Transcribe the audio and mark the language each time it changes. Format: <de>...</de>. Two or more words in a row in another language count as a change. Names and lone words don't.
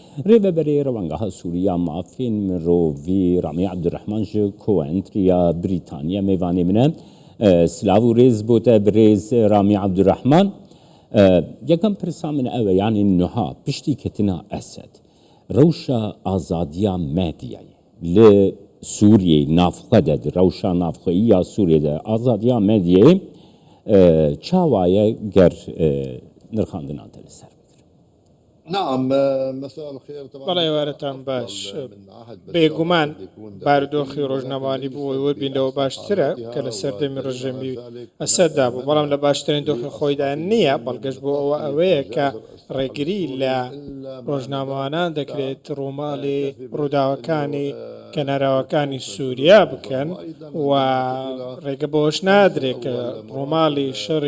<ku>ڕێبەبەرێ ڕەوەنگەها سووریا مافین مرۆڤی ڕامی عەبدوڕەحمان ji کوێنتریا بریتانیا mêvanê min e silav û rêz bote bi rêz Ramî Abdurrahman yekem pirsa min ew e yanî niha piştî ketina Esed rewşa azadiya medyayê li Sûriyê navxwe de di rewşa navxweyiya Sûriyê de azadiya medyayê çawa ye ger nirxandinan te li ser</ku> <ar>نعم مساء الخير طبعا</ar> <ckb>بەڵێ وارەتان باش بێگومان بارودۆخی ڕۆژنامەوانی بووی وەربینەوە باشترە کە لە سەردەمی ڕژەمی ئەسەددا بوو بەڵام لە باشترین دۆخی خۆیدا نییە بەڵگەشت بۆ ئەوە ئەوەیە کە ڕێگری لە ڕۆژنامەوانان دەکرێت ڕووماڵی ڕووداوەکانی کەناراوەکانی سووریا بکەن و ڕێگە بۆش نادرێت کە ڕووماڵی شەڕی</ckb>